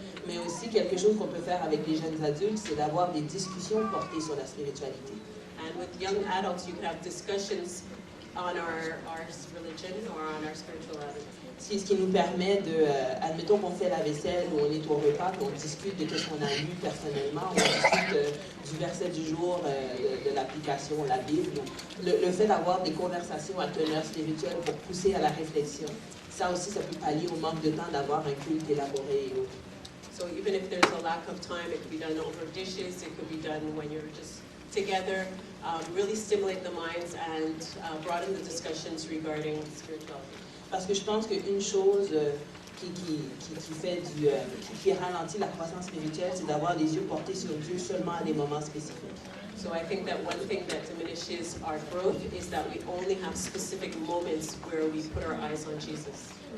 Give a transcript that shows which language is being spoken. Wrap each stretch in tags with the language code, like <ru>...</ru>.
<fr>Mais aussi quelque chose qu'on peut faire avec les jeunes adultes, c'est d'avoir des discussions portées sur la spiritualité.</fr> <en>And with young adults, you can have discussions on our religion or on our spirituality.</en> <fr>Ce qui nous permet de, admettons qu'on fait la vaisselle ou on est au repas, qu'on discute de ce qu'on a lu personnellement, on discute du verset du jour, de l'application, la Bible. Le fait d'avoir des conversations à teneur spirituelle pour pousser à la réflexion, ça aussi, ça peut pallier au manque de temps d'avoir un culte élaboré et autres.</fr> <en>So even if there's a lack of time, it could be done over dishes, it could be done when you're just together, really stimulate the minds and broaden the discussions regarding spirituality.</en> <fr>Parce que je pense qu'une chose qui ralentit la croissance spirituelle, c'est d'avoir les yeux portés sur Dieu seulement à des moments spécifiques.</fr> <en>So I think that one thing that diminishes our growth is that we only have specific moments where we put our eyes on Jesus.</en>